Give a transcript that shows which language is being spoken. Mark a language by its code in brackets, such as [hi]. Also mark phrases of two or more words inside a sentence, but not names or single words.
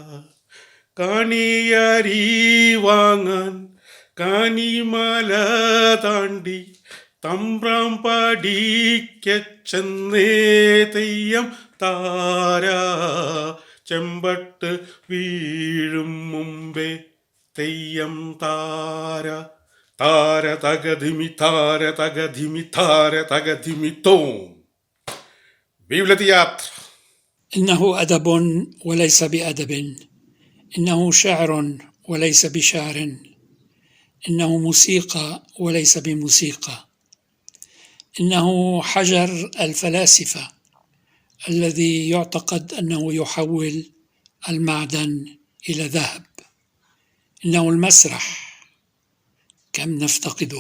[ml] കണിയരി വാങ്ങാൻ കനിമല താണ്ടി തമ്പ്രാം പഠിക്കച്ചെന്നേ തെയ്യം താരാ, ചെമ്പട്ട് വീഴും മുമ്പേ തെയ്യം താരാ. താര തകധിമി താര തകധിമി താര തകധിമി തോം. [fr] Vive le théâtre! [ar] إنه أدب وليس بأدب، إنه شعر وليس بشعر، إنه موسيقى وليس بموسيقى، إنه حجر الفلاسفة الذي يعتقد أنه يحول المعدن إلى ذهب، إنه المسرح كم نفتقده.